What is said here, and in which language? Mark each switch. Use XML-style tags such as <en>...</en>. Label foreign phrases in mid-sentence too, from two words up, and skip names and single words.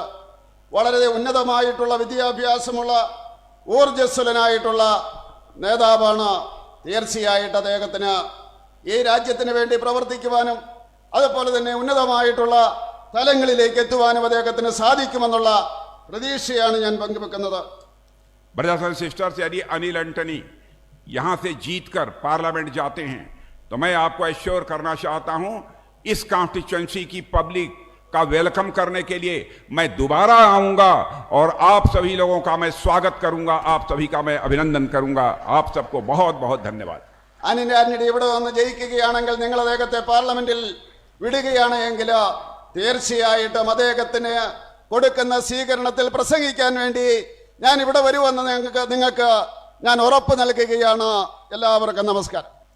<ml>വളരെ ഉന്നതമായിട്ടുള്ള വിദ്യാഭ്യാസമുള്ള ഊർജ്ജസ്വലനായിട്ടുള്ള നേതാവാണ്. തീർച്ചയായിട്ട് അദ്ദേഹത്തിന് ഈ രാജ്യത്തിന് വേണ്ടി പ്രവർത്തിക്കുവാനും അതുപോലെ തന്നെ ഉന്നതമായിട്ടുള്ള തലങ്ങളിലേക്ക് എത്തുവാനും അദ്ദേഹത്തിന് സാധിക്കുമെന്നുള്ള പ്രതീക്ഷയാണ് ഞാൻ പങ്കുവെക്കുന്നത്.</ml> <en>brothers and sisters,</en> <hi>यदि अनिल एंटनी यहां से जीतकर पार्लियामेंट जाते हैं तो मैं आपको एश्योर करना चाहता हूं, इस कॉन्स्टिट्यूएंसी की पब्लिक का वेलकम करने के लिए मैं दोबारा आऊंगा और आप सभी लोगों का मैं स्वागत करूंगा, आप सभी का मैं अभिनंदन करूंगा. आप सबको बहुत बहुत धन्यवाद.</hi> <ml>അനിൽ ആന്റണി ഇവിടെ വന്ന് ജയിക്കുകയാണെങ്കിൽ, നിങ്ങൾ അദ്ദേഹത്തെ പാർലമെന്റിൽ വിടുകയാണ് എങ്കിൽ തീർച്ചയായിട്ടും അദ്ദേഹത്തിന് കൊടുക്കുന്ന സ്വീകരണത്തിൽ പ്രസംഗിക്കാൻ വേണ്ടി ഞാൻ ഇവിടെ വരുമെന്ന് നിങ്ങൾക്ക് ഞാൻ ഉറപ്പ് നൽകുകയാണ്. എല്ലാവർക്കും നമസ്കാരം.</ml>